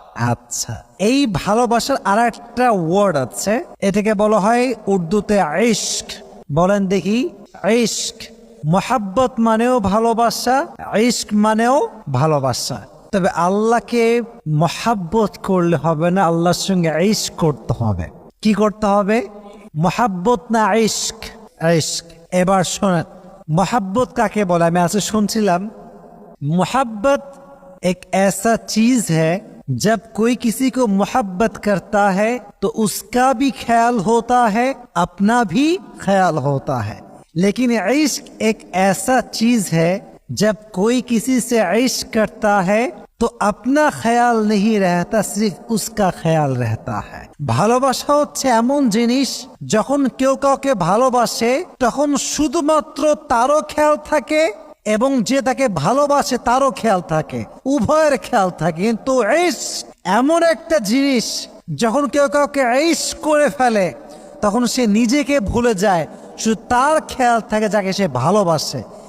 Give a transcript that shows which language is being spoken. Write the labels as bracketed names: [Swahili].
[Bangla] আচ্ছা, এই ভালোবাসার আর একটা ওয়ার্ড আছে, এটাকে বলা হয় উর্দুতে ইশক। বলেন দেখি, ইশক। মোহাব্বত মানেও ভালোবাসা, ইশক মানেও ভালোবাসা। তবে আল্লাহকে মোহাব্বত করলে হবে না, আল্লাহর সঙ্গে ইশক করতে হবে। কি করতে হবে? মোহাব্বত না ইশক? ইশক। এবার শোনেন, [Hindi] मोहब्बत काके बोला? मैं आपसे सुनছিলাম, मोहब्बत एक ऐसा चीज है जब कोई किसी को मोहब्बत करता है तो उसका भी ख्याल होता है, अपना भी ख्याल होता है। लेकिन इश्क एक ऐसा चीज है जब कोई किसी से इश्क करता है तो अपना ख्याल नहीं रहता, सिर्फ उसका ख्याल रहता है। [Bangla] ভালোবাসা হচ্ছে এমন জিনিস, যখন কেউ কাউকে ভালোবাসে তখন শুধুমাত্র তারও খেয়াল থাকে এবং যে তাকে ভালোবাসে তারও খেয়াল থাকে, উভয়ের খেয়াল থাকে। কিন্তু ইশক এমন একটা জিনিস, যখন কেউ কাউকে ইশক করে ফেলে তখন সে নিজেকে ভুলে যায়, শুধু তার খেয়াল থাকে যাকে সে ভালোবাসে।